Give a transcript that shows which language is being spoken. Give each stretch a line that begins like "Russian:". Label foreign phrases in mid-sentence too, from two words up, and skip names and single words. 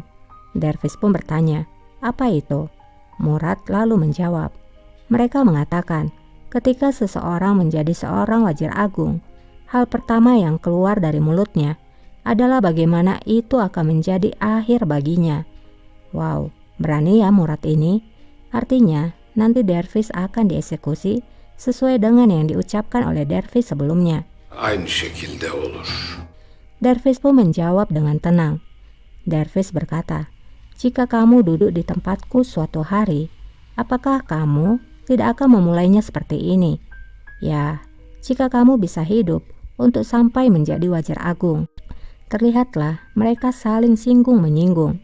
Indonesian: Dervish pun bertanya, apa itu? Murad lalu menjawab, mereka mengatakan, ketika seseorang menjadi seorang wazir agung, hal pertama yang keluar dari mulutnya adalah bagaimana itu akan menjadi akhir baginya. Wow, berani ya Murad ini. Artinya, nanti Dervish akan dieksekusi sesuai dengan yang diucapkan oleh Dervish sebelumnya.
Turkish: Aynı şekilde olur.
Indonesian: Dervish pun menjawab dengan tenang. Dervish berkata, jika kamu duduk di tempatku suatu hari, apakah kamu tidak akan memulainya seperti ini? Ya, jika kamu bisa hidup untuk sampai menjadi wazir agung. Terlihatlah mereka saling singgung-menyinggung.